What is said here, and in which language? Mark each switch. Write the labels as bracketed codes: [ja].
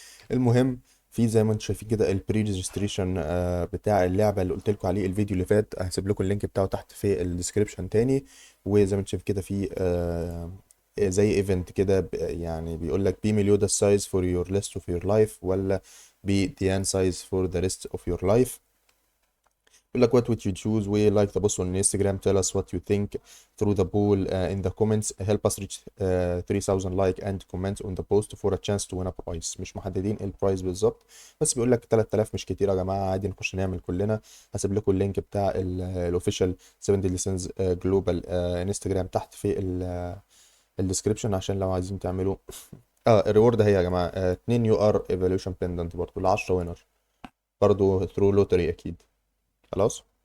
[ar] المهم في زي ما انتم شايفين كده البري ريجستريشن بتاع اللعبه اللي قلت لكم عليه الفيديو اللي فات. هسيب لكم اللينك بتاعه تحت في الديسكريبشن تاني. وزي ما انتم شايفين كده في زي ايفنت كده يعني بيقول لك [en] be مليودا size for your list of your life, [ar] ولا بي ديان سايز فور ذا ريست اوف يور لايف. يقول لك [en] what would you choose. we like the post on Instagram. tell us what you think through the poll in the comments. help us reach 3000 like and comment on the post for a chance to win a prize. [ar] مش محددين ايه البرايز بالظبط، بس بيقول لك 3000 مش كتير يا جماعه، عادي نخش نعمل كلنا. هسيب لكم اللينك بتاع الاوفيشال 7 Deadly Sins جلوبال انستجرام تحت في الديسكربشن عشان لو عايزين تعملوا. الريورد اهي يا جماعه 2 يو ار ايفالويشن بيندنت برضه ل 10 وينر، برضه ثرو لوتري اكيد. خلاص.